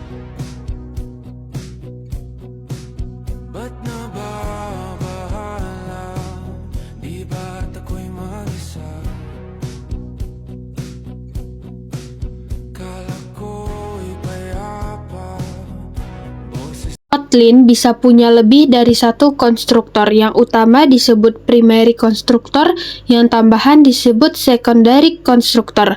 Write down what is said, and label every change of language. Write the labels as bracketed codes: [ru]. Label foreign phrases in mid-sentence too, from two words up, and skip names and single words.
[tl] Ba't nababahala? Di ba't ako'y mag-isa? Kala ko'y payapa, boses [id] Kotlin bisa punya lebih dari satu konstruktor. Yang utama disebut primary konstruktor, yang tambahan disebut secondary konstruktor.